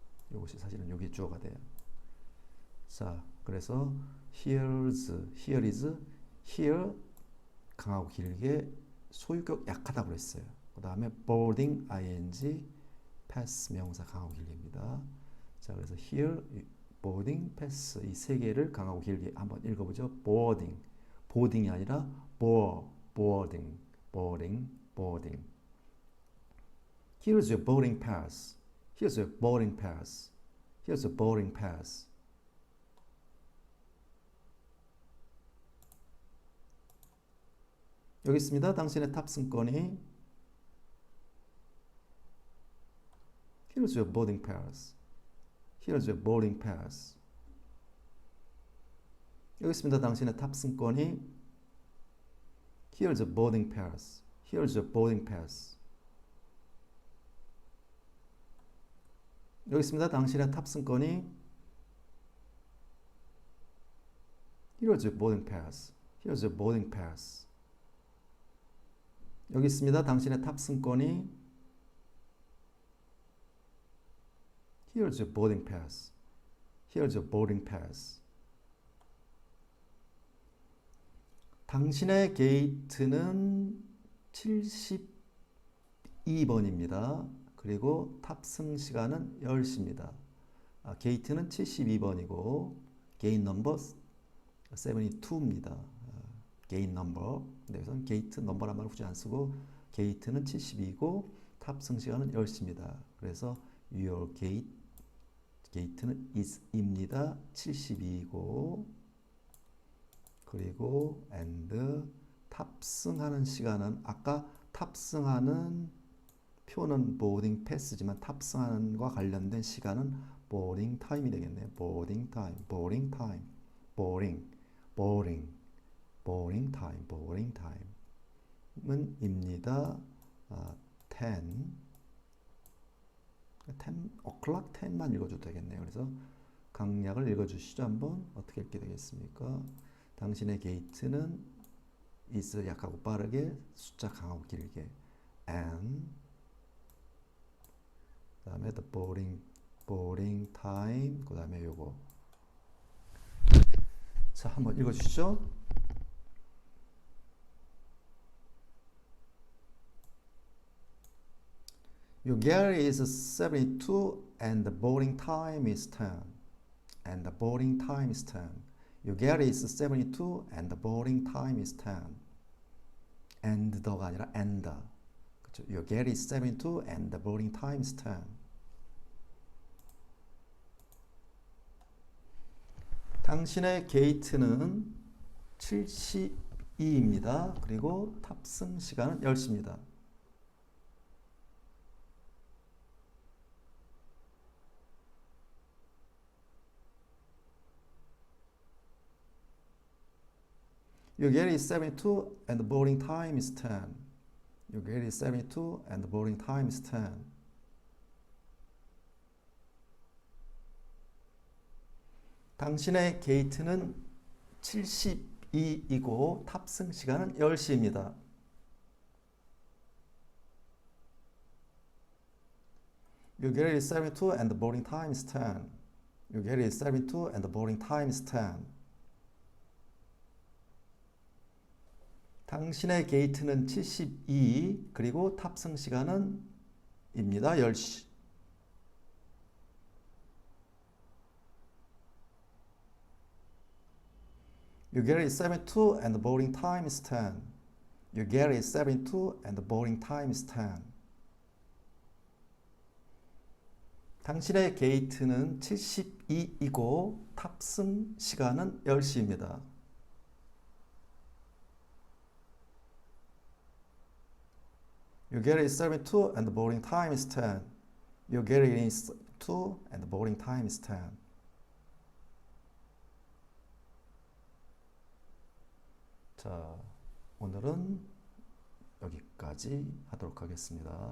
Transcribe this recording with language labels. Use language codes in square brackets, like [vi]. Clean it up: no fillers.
[ko] 이것이 사실은 여기 주어가 돼요. 자, 그래서 here is, here 강하고 길게 소유격 약하다고 그랬어요. 그 다음에 boarding ing pass 명사 강하고 길게입니다. 자, 그래서 here boarding pass 이 세 개를 강하고 길게 한번 읽어보죠. [en] boarding, boarding [ko] 이 아니라 [en] boarding, boarding, boarding. Here's your boarding pass. Here's your boarding pass. Here's your boarding pass. [ko] 여기 있습니다. 당신의 탑승권이. [en] Here's your boarding pass. Here's your boarding pass. [ko] 여기 있습니다. 당신의 탑승권이. [en] Here's your boarding pass. Here's your boarding pass. [ko] 여기 있습니다. 당신의 탑승권이. [en] Here's your boarding pass. Here's your boarding pass. [ko] 여기 있습니다. 당신의 탑승권이. [en] Here's your boarding pass. Here's your boarding pass. [ko] 당신의 게이트는 72번입니다. 그리고 탑승 시간은 10시입니다. 게이트는 72번이고 게이트 넘버 72입니다. 게이트 넘버. 여기서는 게이트 넘버란 말 굳이 안 쓰고 게이트는 72이고 탑승 시간은 10시입니다. 그래서 your 게이트는 is입니다. 72이고 그리고 and 탑승하는 시간은 아까 탑승하는 표는 boarding pass지만 탑승하는과 관련된 시간은 boarding time이 되겠네요. [en] boarding time, boarding time, boarding, boarding, boarding time, boarding time [ko] 은 입니다. 10 o'clock 10만 읽어줘도 되겠네요. 그래서 강약을 읽어주시죠. 한번 어떻게 읽게 되겠습니까? 당신의 게이트는 is 약하고 빠르게 숫자 강하고 길게 and 그 다음에 the boarding time 그 다음에 요거 자 한번 읽어주시죠. [en] Your galley is 72 and the boarding time is 10. And the boarding time is 10. Your galley is 72 and the boarding time is 10. And the [ko] 가 아니라 [en] and the. [ko] 그렇죠? [en] Your galley is 72 and the boarding time is 10. [ko] 당신의 게이트는 72입니다. 그리고 탑승 시간은 10시입니다. [en] Your gate is 72 and the boarding time is 10. Your gate is 72 and the boarding time is 10. [ko] 당신의 게이트는 72이고 탑승 시간은 10시입니다. [en] Your gate is 72 and the boarding time is 10. Your gate is 72 and the boarding time is 10. [ko] 당신의 게이트는 72 그리고 탑승 시간은 입니다. 10시. [en] Your gate is 72 and the boarding time is 10. Your gate is 72 and the boarding time is 10. [ko] 당신의 게이트는 72이고 탑승 시간은 10시입니다. [en] Your gate is 72 and the boarding time is 10. Your gate is 72 and the boarding time is 10. [ko] 자, 오늘은 여기까지 하도록 하겠습니다.